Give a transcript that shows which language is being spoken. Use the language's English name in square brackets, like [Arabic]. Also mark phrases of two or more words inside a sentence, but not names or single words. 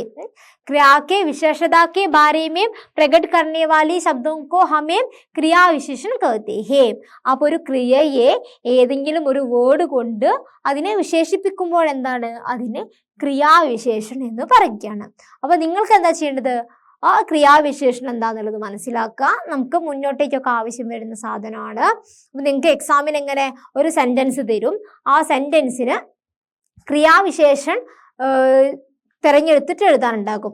[Hindi] क्रिया के विशेषता के बारे में प्रकट करने वाली शब्दों को हमें क्रिया विशेषण कहते हैं. [Malayalam] അപ്പോൾ ഒരു ക്രിയയെ ഏതെങ്കിലും ഒരു വേർഡ് കൊണ്ട് അതിനെ വിശേഷിപ്പിക്കുമ്പോൾ എന്താണ്? അതിനെ ക്രിയാവിശേഷൻ എന്ന് പറയുകയാണ്. അപ്പൊ നിങ്ങൾക്ക് എന്താ ചെയ്യേണ്ടത്? ആ ക്രിയാവിശേഷണം എന്താന്നുള്ളത് മനസ്സിലാക്കുക. നമുക്ക് മുന്നോട്ടേക്കൊക്കെ ആവശ്യം വരുന്ന സാധനമാണ്. അപ്പൊ നിങ്ങൾക്ക് എക്സാമിന് എങ്ങനെ ഒരു സെന്റൻസ് തരും, ആ സെന്റൻസിന് ക്രിയാവിശേഷൻ തിരഞ്ഞെടുത്തിട്ട് എഴുതാനുണ്ടാകും.